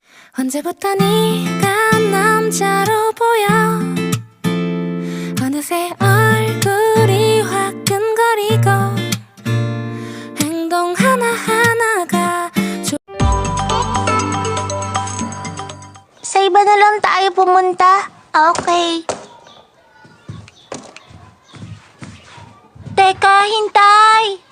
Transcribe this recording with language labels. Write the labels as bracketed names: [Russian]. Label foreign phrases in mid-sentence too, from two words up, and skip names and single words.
[Korean] 언제부터 네가 남자로 보여 어느새 얼굴이 화끈거리고 행동 하나하나가 [Filipino] Sa iba na lang tayo pumunta. Okay. Teka, hintay!